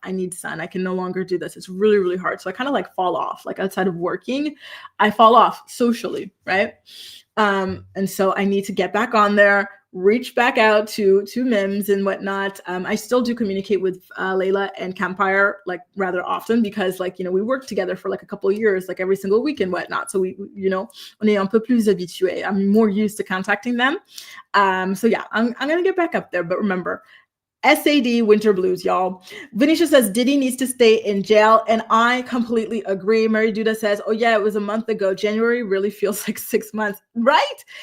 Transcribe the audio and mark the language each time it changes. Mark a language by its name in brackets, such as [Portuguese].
[English] I need sun. I can no longer do this. It's really, really hard. So I kind of like fall off, like outside of working, I fall off socially, right? And so I need to get back on there, reach back out to Mims and whatnot. I still do communicate with Layla and Campfire like rather often because like, you know, we worked together for like a couple of years, like every single week and whatnot. So we, you know, [French] on est un peu plus habitué. [English] I'm more used to contacting them. So yeah, I'm going to get back up there. But remember, SAD winter blues, y'all. Venetia says Diddy needs to stay in jail, and I completely agree. Mary Duda says, oh yeah, it was a month ago. January really feels like 6 months, right?